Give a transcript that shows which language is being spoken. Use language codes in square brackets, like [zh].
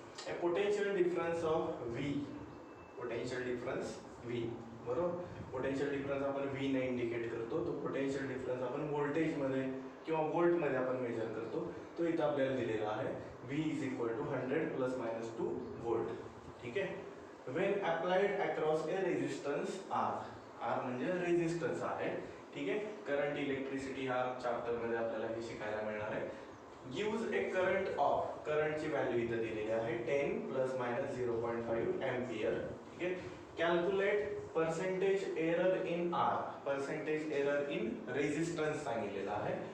[en] A potential difference of V. Potential difference V [mr] बरोबर. Potential difference आपण V ने indicate करतो. तो पोटेन्शियल डिफरन्स आपण व्होल्टेज मध्ये किंवा वोल्ट मध्ये आपण मेजर करतो. तो इथं आपल्याला दिलेला आहे. [en] V is equal to 100 plus minus 2 volt. [mr] ठीक आहे. [en] When applied across a resistance R. [mr] R म्हणजे रेजिस्टन्स आहे. ठीक आहे. करंट इलेक्ट्रिसिटी हा चॅप्टर मध्ये आपल्याला हे शिकायला मिळणार आहे. [en] Gives a current of. [mr] करंटची व्हॅल्यू इथं दिलेली आहे 10 प्लस मायनस 0.5 एम्पियर. ठीक आहे. [en] Calculate percentage error in R. Percentage error in resistance [mr] सांगितलेला आहे.